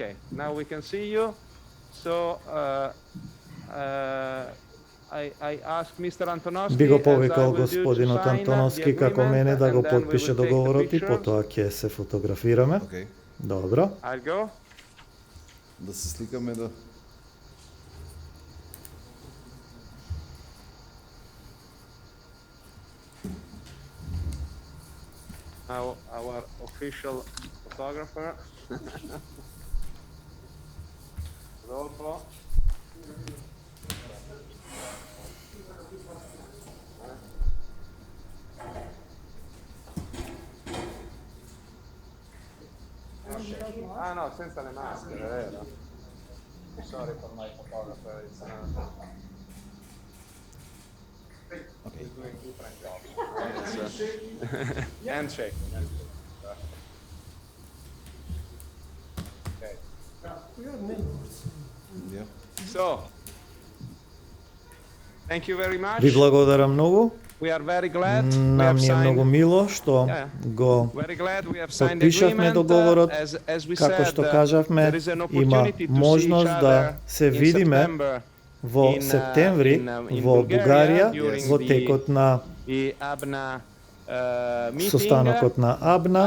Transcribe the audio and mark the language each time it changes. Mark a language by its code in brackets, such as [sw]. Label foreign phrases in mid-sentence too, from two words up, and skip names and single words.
[mk] Би го повикал господинот Антоновски како мене да го потпише договорот и потоа ќе се фотографираме. Добро. Да се сликаме да... [en] Our official photographer. Rodolfo. [it] Ah no, senza le maschere, vero? [en] Sorry for my photographer, it's okay. He's doing different jobs. Handshake. Okay. We are neighbors. Yeah. So, thank you very much. [mk] Ви благодарам многу. [en] We are very glad. [mk] Нам е многу мило што го потпишавме договорот. Како што кажавме, има можност да се видиме во септември во Бугарија во текот на состанокот на АБНА.